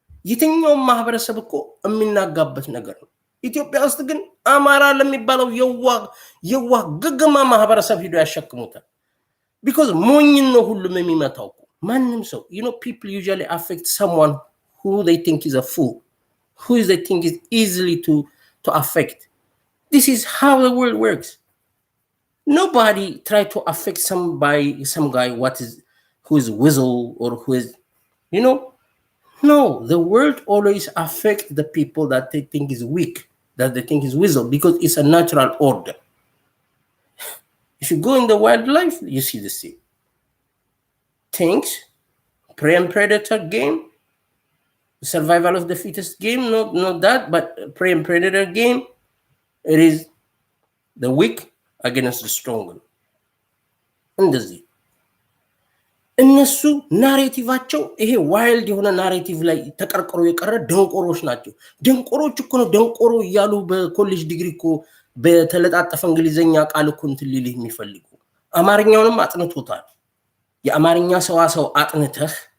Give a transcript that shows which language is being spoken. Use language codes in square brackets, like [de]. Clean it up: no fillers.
[am] የትኛው ማህበረሰብ እኮ የሚናጋበት ነገር ነው። ኢትዮጵያ ውስጥ ግን አማራ ለሚባለው የዋህ ግግማ ማህበረሰብ ሄዶ ያሸክሙታል። because ሞኝን ነው ሁሉም የሚመታው። ማንም ሰው [en] you know people usually affect someone who they think is a fool, who they think is easily to affect. This is how the world works. Nobody try to affect some guy who is whistle or who is, you know. No, the world always affect the people that they think is weak, that they think is whistle, because it's a natural order. If you go in the wildlife, you see the same things. Prey and predator game, survival of the fittest game, not that, but prey and predator game. It is the weak against the stronger. [am] እንደዚህ እነሱ ናሬቲቫቸው ይሄ ዋይልድ የሆነ ናሬቲቭ ላይ ተቀርቅሮ የቀረ ደንቆሮች ናቸው። ደንቆሮች እኮ ነው ደንቆሮ እያሉ በኮሌጅ ዲግሪ እኮ በተለጣጠፈ እንግሊዘኛ ቃል እኮ እንትን ሊልህ የሚፈልጉ። አማርኛውንም አጥንቶታል። የአማርኛ ሰዋሰው አጥንተህ